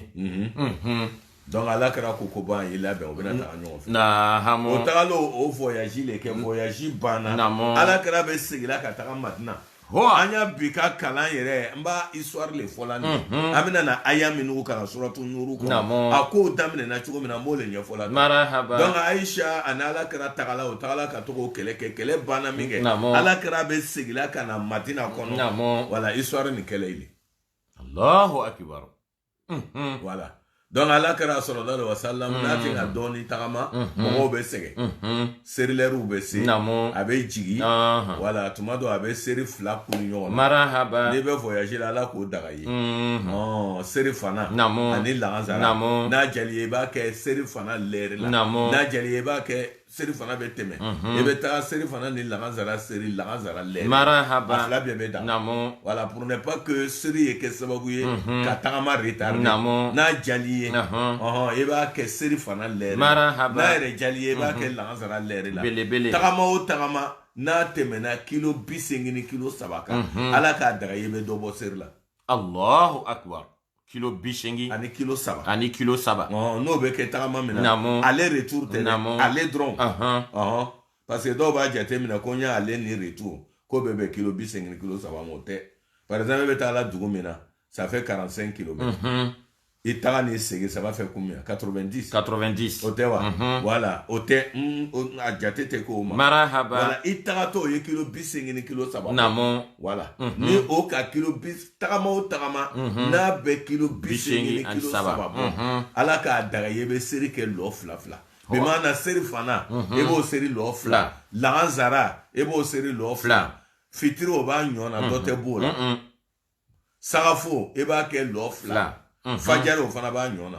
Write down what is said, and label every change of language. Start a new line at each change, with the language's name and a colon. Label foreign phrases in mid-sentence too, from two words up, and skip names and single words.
Bambara: donc ala kɛra ko ban y'i labɛn o bɛna taga ɲɔgɔn fɛ o tagala o voyage le kɛ voyage banna ala kɛra bɛ segin ka taga Madina anya bika kalan yɛrɛ n b'a histoire le fɔla nin an bɛna na aya minnu kalan suratu nuru kɔnɔ a kow daminɛna cogo min na n b'o le ɲɛfɔla donc Aisha ani Alakira tagala o tagala ka to k'o kɛlɛ kɛ kɛlɛ banna min kɛ Alakira bɛ segila ka na Madina kɔnɔ wala histoire nin kɛlɛ ile
Arabic: Allahu akbar
Bambara: voilà donc Alakira
Arabic: sallallahu alaihi wasallam
Bambara: n'a tɛ ka dɔɔni tagama mɔgɔw bɛ sɛgɛn serilɛriw bɛ se a bɛ jigi wala tuma dɔ a bɛ seri fila kunu ɲɔgɔn na n'i bɛ voyage la Ala k'o daga ye seri fana ani lansara n'a jali ye i b'a kɛ seri fana lɛri la n'a jali ye i b'a kɛ seri fana bɛ tɛmɛ i bɛ taa seri fana ni lansara seri lansara lɛri a fila bɛɛ bɛ da wala
French: pour ne pas que
Bambara: seri ye kɛ sababu ye ka tagama retard n'a jali i b'a kɛ seri fana lɛri n'a yɛrɛ jali ye i b'a kɛ lansara lɛri la tagama o tagama n'a tɛmɛna kilo 80 ni kilo 3 kan Ala k'a daga ye bɛ dɔ bɔ seri la
Arabic: Allahu akbar kilo 80
Bambara: ani kilo 3 ani kilo 3 n'o bɛ kɛ tagama min na ale retour tɛ ale dɔrɔn parce que dɔw b'a jate minɛ ko n y'a ale ni retour ko bɛɛ bɛ kilo 80 ni kilo 3 ma o tɛ
French: par exemple
Bambara: i bɛ taa la dugu min na
French: ça fait 45 kilomètres
Bambara: i taga ni segin
French: ça va faire combien
Bambara: 90 o tɛ wa voilà o tɛ a jate tɛ k'o ma voilà i taga tɔ ye kilo 80 ni kilo 3 voilà ni o ka kilo tagama o tagama n'a bɛ kilo 80 ni kilo 3 bɔ Ala k'a daga ye bɛ seri kɛ lɔ fila fila bi maana seri fana i b'o seri lɔ fila lansara i b'o seri lɔ fila fitiri o b'a ɲɔgɔn na dɔ tɛ b'o la sagafo i b'a kɛ lɔ fila fajari o fana b'a ɲɔgɔn na